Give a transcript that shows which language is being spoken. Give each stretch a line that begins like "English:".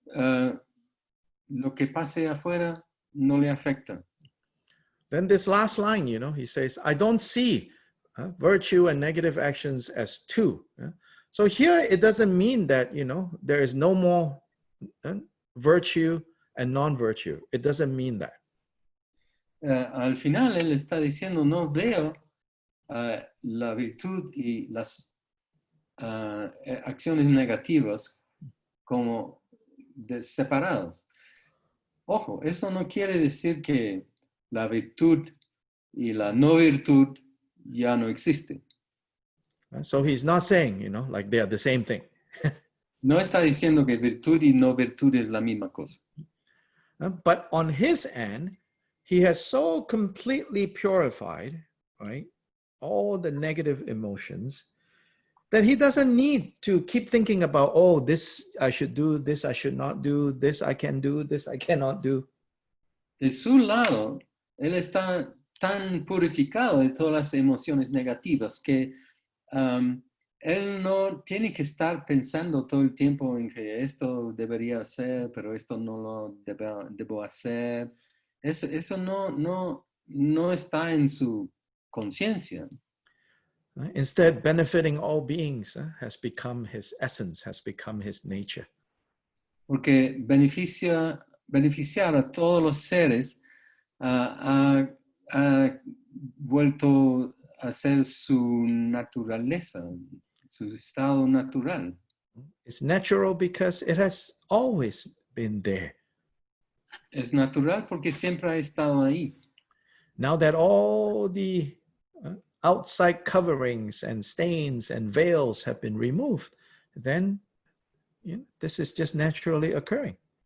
Spanish: Lo que pase afuera no le afecta.
English: Then this last line, he says, I don't see virtue and negative actions as two. So here it doesn't mean that, there is no more virtue and non-virtue. It doesn't mean that.
Spanish: Al final él está diciendo, no veo la virtud y las acciones negativas como separados. Ojo, eso no quiere decir que la virtud y la no virtud ya no existen.
English: So he's not saying, like they are the same thing.
Spanish: No está diciendo que virtud y no virtud es la misma cosa.
English: But on his end, he has so completely purified, right, all the negative emotions that he doesn't need to keep thinking about, oh, this I should do, this I should not do, this I can do, this I cannot do.
Spanish: De su lado, él está tan purificado de todas las emociones negativas que él no tiene que estar pensando todo el tiempo en que esto debería hacer, pero esto no lo debo hacer. Eso no está en su conciencia.
English: Instead, benefiting all beings has become his essence, has become his nature.
Spanish: Porque beneficiar a todos los seres ha vuelto a ser su naturaleza, su estado natural.
English: It's natural because it has always been there.
Spanish: Es natural porque siempre ha estado ahí.
English: Now that all the outside coverings and stains and veils have been removed, then this is just naturally occurring.